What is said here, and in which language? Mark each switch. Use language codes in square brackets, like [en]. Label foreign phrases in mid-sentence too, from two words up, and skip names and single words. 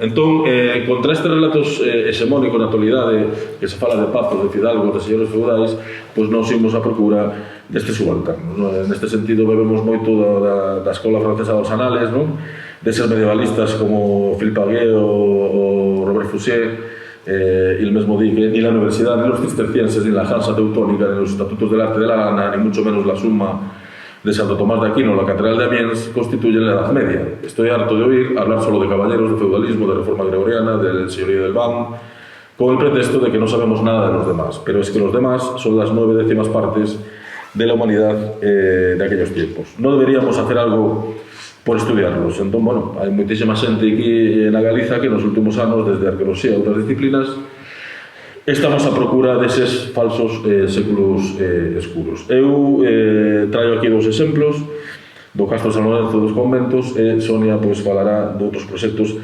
[gl] Entón, contra estes relatos hexemónicos na actualidade, que se fala de pazos, de fidalgos, de señores feudais, pois nos imos a procura destes subalternos, non? Neste sentido, bebemos moito da escola francesa dos anales, non? Deses medievalistas como Philippe Aguet ou Robert Fouché. El mesmo di que [es] ni la universidad, ni los cistercienses, ni la Hansa Teutónica, ni los estatutos del arte de la Lana, ni mucho menos la suma de Santo Tomás de Aquino, la Catedral de Amiens, constituyen la Edad Media. Estoy harto de oír hablar solo de caballeros, de feudalismo, de reforma gregoriana, del señorío del Ban, con el pretexto de que no sabemos nada de los demás. Pero es que los demás son las 9/10 partes de la humanidad de aquellos tiempos. No deberíamos hacer algo por estudiarlos. [gl] Entón, bueno, hai moitísima xente aquí na Galiza que nos últimos anos, desde a arqueoloxía e outras disciplinas, estamos a procura deses falsos séculos escuros. Eu traio aquí dous exemplos do Castro San Lorenzo dos Conventos e Sonia falará de outros proxectos.